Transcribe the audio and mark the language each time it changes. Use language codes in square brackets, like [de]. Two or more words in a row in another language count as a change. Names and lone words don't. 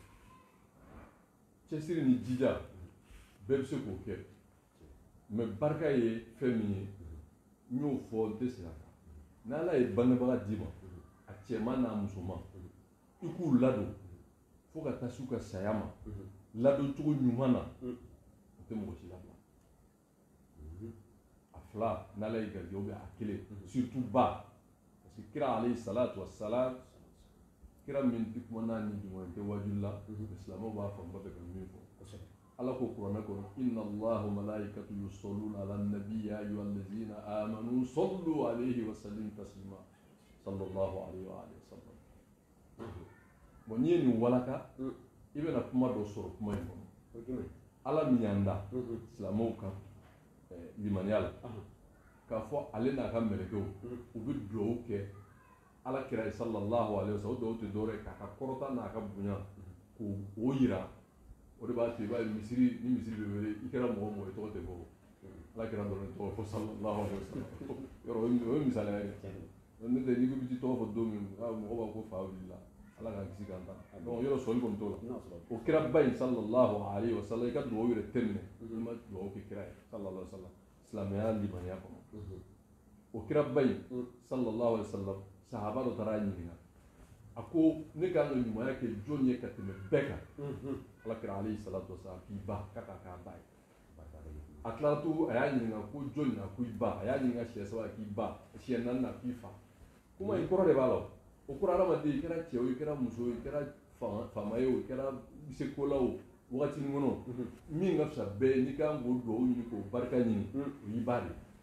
[bm] cɛsiri ni jija bɛɛ bɛ se k'o kɛ mais barika ye fɛn min ye n y'o fɔ n tɛ segin a kan n'ala ye bangebaga d'i ma a cɛman n'a musoman i k'u ladon fo ka taa s'u ka saya ma ladon cogo ɲuman na o tɛ mɔgɔ si labila a fila n'ala ye garijɛgɛ [fr] ou bien [bm] a kelen surtout ba [fr] parce que [bm] kira [ar] عليه الصلاة والسلام [bm] kira min tɛ kuma n'a ni jumɛn tɛ wajulu la silamɛw b'a faamu ba bɛ ka min fɔ ala ko kuranɛ kɔnɔ [ar] إن الله وملائكته يصلون على النبي يا أيها الذين آمنوا صلوا عليه وسلموا تسليما صلى الله عليه وسلم [bm] bon n'i ye nin walaka i bɛna kuma dɔ sɔrɔ kuma in kɔnɔ ala min y'an da silamɛw kan limaniya la k'a fɔ ale n'a ka mɛlɛkɛw u bɛ duwawu kɛ ala kira [ar] صلى الله عليه وسلم [bm] o duwawu tɛ dɔwɛrɛ ye k'a ka kɔrɔta n'a ka bonya k'o yira o de b'a to i b'a ye ni misiri bɛ wele i kɛra mɔgɔ o mɔgɔ i tɔgɔ tɛ fɔ ala kira dɔrɔn tɔgɔ fɔ [ar] صلى الله عليه وسلم [bm] yɔrɔ o ye misaliya ye n'o tɛ n'i ko i bɛ t'i tɔgɔ fɔ don min mɔgɔ b'a ko fa wulila ala k'an kisi k'an ta donc yɔrɔ sɔli kɔni t'o la o kira ba in [ar] صلى الله عليه وسلم [bm] i ka duwawu yɛrɛ tɛ minɛ i ma duwawu kɛ kira ye sallallahu [ar] عليه وسلم [bm] silamɛya limaniya kɔnɔ o kira ba in [ar] صلى الله عليه وسلم [bm] sahaba dɔ taara a ɲininka a ko ne ka kan ka ɲumanya kɛ jɔn ye ka tɛmɛ bɛɛ kan ala kira [ar] عليه الصلاة والسلام [bm] k'i ba k'a ka k'a ba ye a tilala to a y'a ɲininka ko jɔn na ko i ba a y'a ɲininka siɲɛ 3 k'i ba siɲɛ 4 na k'i fa kuma in kɔrɔ de b'a la o kɔrɔ adamaden i kɛra cɛ o i kɛra muso i kɛra faama ye o i kɛra sekola o wagati min kɔnɔ min ka fisa bɛɛ n'i kan k'o duwawu ɲini k'o barika ɲini o y'i ba de